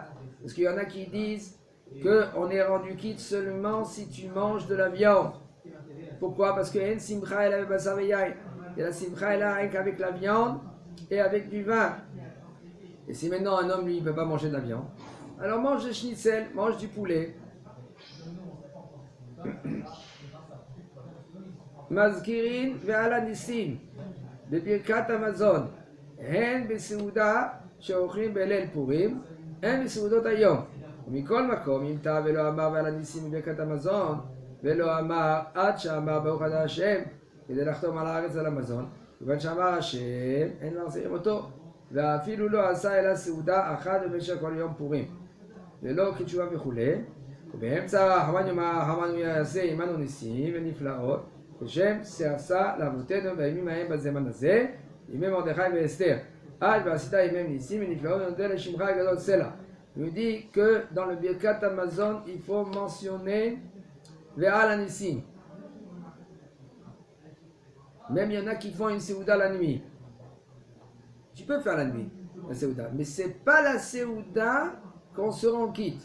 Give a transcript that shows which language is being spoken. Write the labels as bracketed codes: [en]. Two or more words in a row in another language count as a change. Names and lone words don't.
[fr] Parce qu'il y en a qui disent qu'on est rendu quitte seulement si tu manges de la viande. Pourquoi? Parce que en simcha elle avait [he] בשר ויין. [fr] Et la simcha elle a rien qu'avec la viande et avec du vin. Et si maintenant un homme lui ne peut pas manger de la viande, alors mange du schnitzel, mange du poulet. [he] מזכירין ועל הניסים בברכת המזון הן בסעודה שאוכלים בליל פורים הן בסעודות היום. ומכל מקום, אם טעה ולא אמר ועל הניסים בברכת המזון, ולא אמר עד שאמר ברוך אתה השם, כדי לחתום על הארץ על המזון, כיוון שאמר השם, אין מחזירים אותו, ואפילו לא עשה אלא סעודה אחת במשך כל יום פורים, ולא כתשובה וכולי, ובאמצע הרחמן יאמר הרחמן הוא יעשה עמנו ניסים ונפלאות, כשם שעשה לאבותינו בימים ההם בזמן הזה, ימי מרדכי ואסתר. [fr] Il nous dit que dans le [he] ברכת המזון, [fr] il faut mentionner [he] ועל הניסים. [fr] Même il y en a qui font une Séouda la nuit. Tu peux faire la nuit, la Séouda, mais ce n'est pas la Séouda qu'on se rend quitte.